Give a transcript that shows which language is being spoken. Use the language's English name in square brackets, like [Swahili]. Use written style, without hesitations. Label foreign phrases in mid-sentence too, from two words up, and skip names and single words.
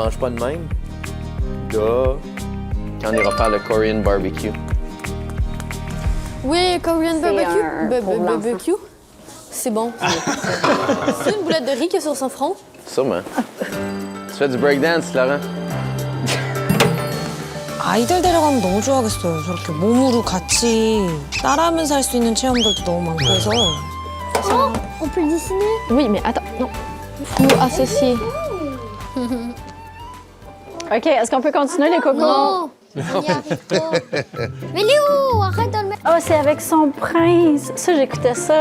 [French] il mange pas de même. Là, quand on ira faire le [English] Korean barbecue. [French] Oui, Korean C'est barbecue. un pour l'enfant. Barbecue. C'est bon. C'est une boulette de riz qui est sur son front. Sûrement. Tu fais du breakdance, Laurent? [Korean] 아이들 데려가면 너무 좋아하겠어요. 저렇게 몸으로 같이 따라하면서 할 수 있는 체험들도 너무 많고 해서. [French] On peut le dessiner? Oui, mais attends, non. Faut associer. OK, est-ce qu'on peut continuer, les cocos? Non! Il n'y arrive pas. Mais Léo, arrête de le mettre. Oh, c'est avec son prince. Ça, j'écoutais ça.